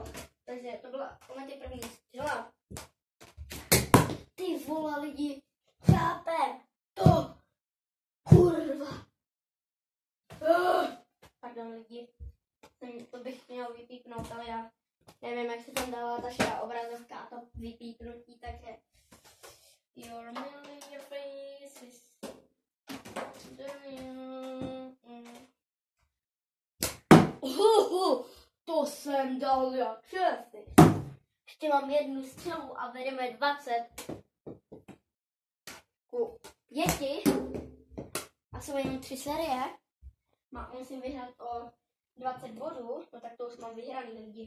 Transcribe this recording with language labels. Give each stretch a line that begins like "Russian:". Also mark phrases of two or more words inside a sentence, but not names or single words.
Czech: Takže to byla komenty první střela. Ty vole lidi, chápem to, kurva. Pardon lidi, to bych měl vypípnout, ale já nevím, jak se tam dává ta širá obrazovka a to vypípnutí, takže
English: your million faces.
Czech: To jsem dal jak šesty. Ještě mám jednu střelu a vedeme 20 ku 5. A jsou jenom 3 série. Musím vyhrát o 20 bodů, no tak to už mám vyhraný lidi.